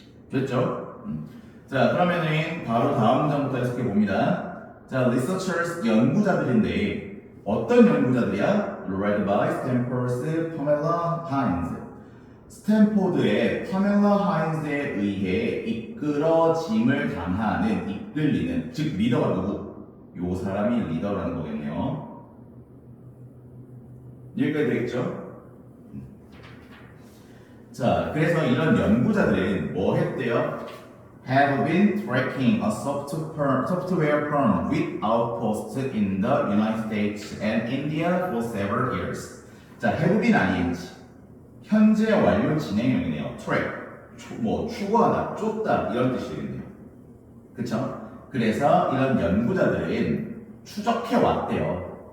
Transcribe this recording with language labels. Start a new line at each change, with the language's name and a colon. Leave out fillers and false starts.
Korean: 됐죠? 자, 그러면은 바로 다음 문장부터 해석해 봅니다. 자, researchers 연구자들인데 어떤 연구자들이야?
English: Led by Stanford's Pamela Hines.
Korean: 스탠포드의 파멜라 하인즈에 의해 이끌어짐을 당하는, 이끌리는, 즉 리더가 누구? 요 사람이 리더라는 거겠네요. 여기까지 되겠죠? 자, 그래서 이런 연구자들은 뭐 했대요?
English: Have been tracking a software firm with outposts in the United States and India for several years. 자, have been ing.
Korean: 현재 완료 진행형이네요.
English: track.
Korean: 추구하다, 쫓다 이런 뜻이겠네요. 그쵸? 그래서 이런 연구자들은 추적해 왔대요.